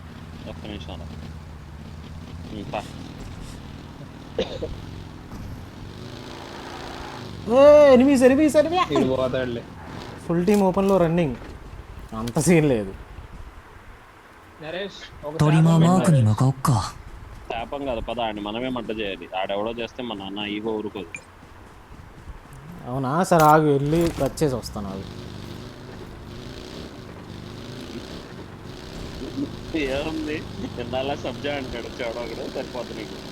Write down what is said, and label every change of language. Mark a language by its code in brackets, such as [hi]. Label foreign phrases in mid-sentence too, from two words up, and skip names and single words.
[te] ఒక్క నిమిషం [en] enemies enemies enemy. [te] ఇది పోతాడులే. [en] full team [te] ఓపెన్లో రన్నింగ్, అంత సీన్ లేదు. నరేష్ ఒక [ja] トリマーマークに向かおっか。 [te] శాపం కాదు పద, ఆడిని మనమే మంట చేయాలి. ఆడెవడో చేస్తే మన నాన్న ఈగో ఊరుకోదు. అవునా సరే ఆగు, వెళ్ళి వచ్చేసి వస్తాను. ఆగు. ఏముంది నిన్న సబ్జా అంటాడు చెవడో సరిపోతుంది నీకు.